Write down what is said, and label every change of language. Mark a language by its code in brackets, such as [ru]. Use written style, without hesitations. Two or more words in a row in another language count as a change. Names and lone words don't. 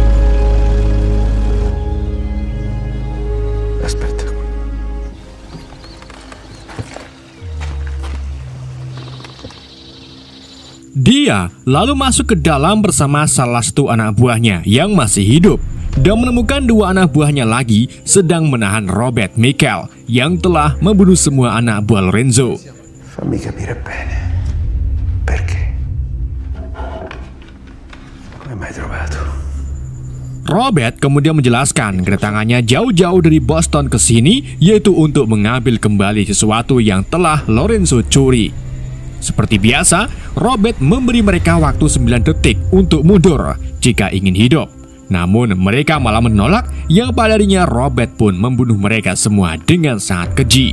[id] Dia lalu masuk ke dalam bersama salah satu anak buahnya yang masih hidup dan menemukan dua anak buahnya lagi sedang menahan Robert Michael yang telah membunuh semua anak buah Lorenzo. [it] Fammi capire bene. Perché? Come mai trovato? [id] Robert kemudian menjelaskan kedatangannya jauh-jauh dari Boston ke sini yaitu untuk mengambil kembali sesuatu yang telah Lorenzo curi. Seperti biasa, Robert memberi mereka waktu 9 detik untuk mundur jika ingin hidup. Namun mereka malah menolak yang padanya Robert pun membunuh mereka semua dengan sangat keji.